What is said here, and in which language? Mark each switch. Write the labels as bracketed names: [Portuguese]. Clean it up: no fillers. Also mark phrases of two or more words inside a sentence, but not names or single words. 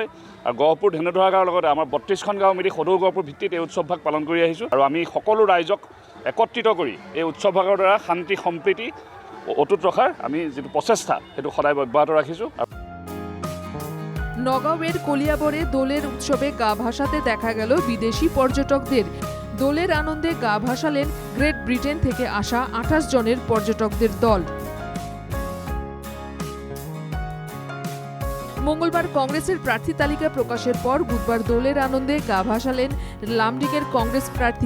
[Assamese] আৰু গহপুৰ ঢেনুধৰা গাঁৱৰ লগতে আমাৰ 32খন গাঁও মিলি সদৌ গহপুৰ ভিত্তিত এই উৎসৱভাগ পালন কৰি আহিছোঁ। আৰু আমি সকলো ৰাইজক একত্ৰিত কৰি এই উৎসৱভাগৰ দ্বাৰা শান্তি সম্প্ৰীতি অটুট ৰখাৰ আমি যিটো প্ৰচেষ্টা, সেইটো সদায় অব্যাহত রাখিছোঁ। [Bangla] নগাঁওয়ের কলিয়াবরে দোলের উৎসবে গা ভাসাতে দেখা গেল বিদেশি পর্যটকদের। দোলের আনন্দে গা ভাসালেন গ্রেট ব্রিটেন থেকে আসা 28 জনের পর্যটকদের দল। মঙ্গলবার কংগ্রেসের প্রার্থী তালিকা প্রকাশের পর বুধবার দোলের আনন্দে গা ভাসালেন লামডিংয়ের কংগ্রেস প্রার্থী।